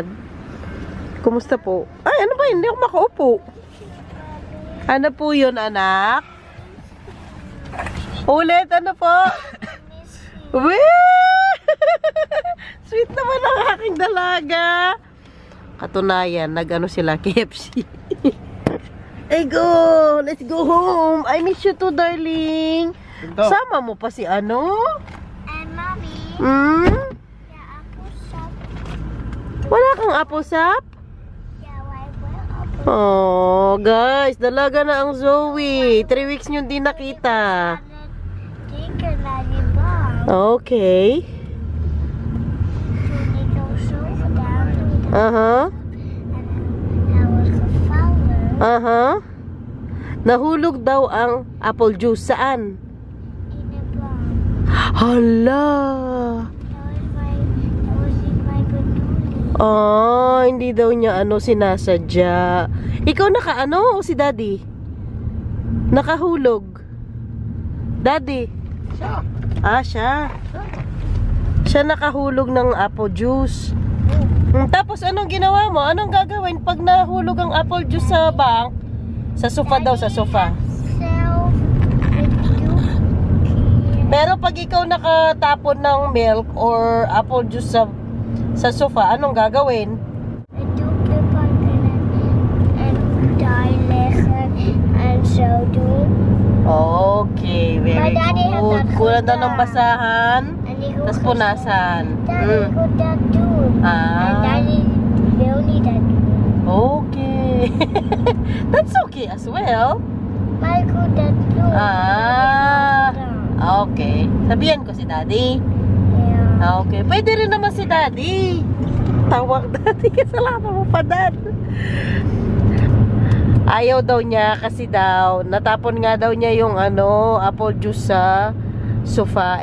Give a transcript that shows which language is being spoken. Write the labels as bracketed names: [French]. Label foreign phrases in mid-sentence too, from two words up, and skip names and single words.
[Filipino] Kumusta po? Ay, ano ba? Hindi ako makaupo. Ano po yun, anak? Ulit, ano po? Wee! Sweet naman ang aking dalaga. Katunayan, nag-ano sila, KFC. [English] Hey, go! Let's go home. I miss you too, darling. [Filipino] Ito. Sama mo pa si ano? [English] And mommy, Hmm? yeah, apple shop. [Filipino] Wala kang apple sap? [English] Yeah, why apple? [Filipino] Oh, guys, dalaga na ang Zoe. 3 weeks nyo di nakita. [English] Chicken lollipop. Okay. [Dutch] Toen ik al zo gedaan toen Aha. hij was gevallen Aha. [Filipino] Nahulog daw ang [English] apple juice. [Filipino] Saan? [Dutch] in de bank. [Filipino] Hala. [Dutch] Dat was niet mijn bedoeling. [Filipino] Ah, hindi daw niya sinasadya. Ikaw naka o si Daddy? Nakahulog. Daddy? Siya. Ah, siya. Siya nakahulog ng [English] apple juice. [Filipino] Tapos anong ginawa mo? Anong gagawin pag nahulog ang [English] apple juice [Filipino] sa bank? Sa sofa daw, sa sofa. [Dutch] Zelf bedoeling. [Filipino] Pero pag ikaw nakatapon ng [English] milk or apple juice [Filipino] sa sofa, anong gagawin? [Dutch] Een doekje pakken en daar leggen en zo doen. [English] Okay, very [Dutch] Maar Daddy had [English] good. [Dutch] dat [Filipino] Kulang daw ng [Dutch] gedaan. [Filipino] basahan, [Dutch] En ik wil [Filipino] tapos punasan. [Dutch] Daddy kon dat doen. En Ah, Daddy wil niet dat doen. [English] okay. That's okay as well. [Dutch] Maar ik kon dat doen. Ah, Ja. [Filipino] okay. Sabihan ko si Daddy. [Dutch] Ja. [Filipino] Okay, pwede rin naman si Daddy. Tawag Daddy, kasalanan mo pa, Dad. Ayaw daw niya kasi daw, natapon nga daw niya yung [English] apple juice [Filipino] sa sofa.